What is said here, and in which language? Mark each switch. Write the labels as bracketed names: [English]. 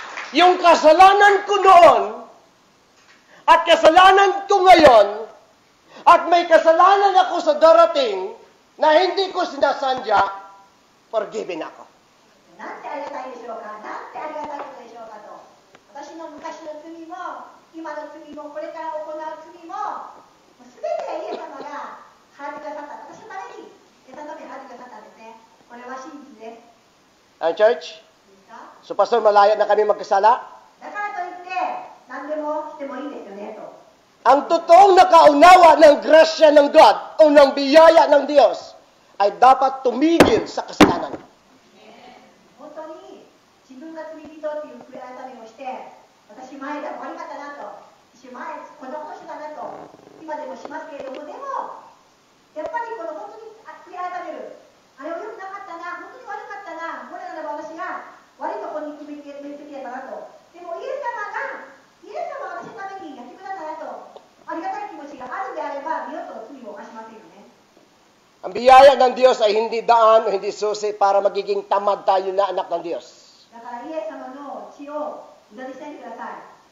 [Filipino] Yung kasalanan ko noon, at kasalanan ko ngayon, at may kasalanan ako sa darating, na hindi ko sinasadya, forgiven ako. [Japanese] なんてありがたいでしょうか。なんてありがたいことでしょうかと。私の昔の罪も、今の罪も、これから行う罪も、すべてイエス様が払ってくださった。私のために、イエス様に払ってくださったんですね。これは真実です。 [Filipino] Ang church? [Japanese] いいですか？ [Filipino] So, Pastor, malaya na kami magkasala? [Japanese] だからといって、何でもしてもいいですよねと。 [Filipino] Ang totoong nakaunawa ng grasya ng God o ng biyaya ng Diyos ay dapat tumigil sa kasalanan. [Japanese] 本当に自分が罪人っていう悔い改めをして、私前で悪かったなと、私前こんなことしたなと、今でもしますけれども、でもやっぱりこの本当に悔い改める、あれは良くなかったな、本当に悪かったな、これならば私が悪いところに決めつけたなと、でもイエス様が私のためにやってくださいなと、ありがたい気持ちがあるであれば、二度と罪を犯しませんよね。 [Filipino] Ang biyaya ng Diyos ay hindi daan o hindi susi para magiging tamad tayo na anak ng Diyos. [Japanese] だからイエス様の血を無駄にしないでください。